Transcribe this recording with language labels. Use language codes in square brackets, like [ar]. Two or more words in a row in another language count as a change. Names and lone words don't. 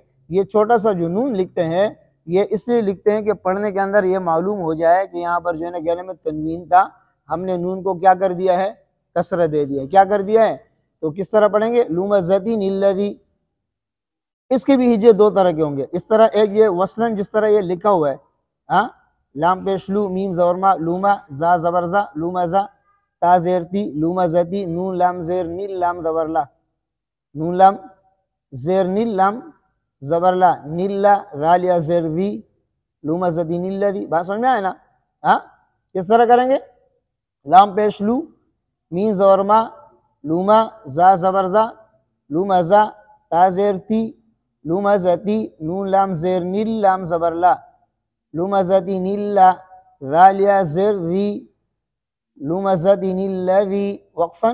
[ur] یہ چھوٹا سا جو نون لکھتے ہیں یہ اس لیے لکھتے ہیں کہ پڑھنے کے اندر یہ معلوم ہو جائے کہ یہاں پر جو ہے نا گلے میں تنوین تھا، ہم نے نون کو کیا کر دیا ہے؟ کسرہ دے دیا ہے۔ کیا کر دیا ہے؟ تو کس طرح پڑھیں گے؟ [ar] لمزتن الذی۔ [ur] اس کے بھی ہجے دو طرح کے ہوں گے، اس طرح ایک یہ وصلاً جس طرح یہ لکھا ہوا ہے، لام پیش لو، میم زورما لوما، زا زبر زا لومزا، تا زیر تی لومزتی، نون لام زیر نیل لام زبر لا، نون لام زیر نیل لام زبر لا، نیل لا غالیہ زیر دی [ar] لومزتن الذی۔ [ur] بات سمجھ میں آئے نا؟ کس طرح کریں گے؟ لام پیش لو، میم زورما لوما، زا زبر زا لومزا، تا زیر تی لومزتی، نون لام زیر نیل لام زبر لا، لومزتن اللا غالیہ زیر دی [ar] لومزتن الذی [ur] وقفاً۔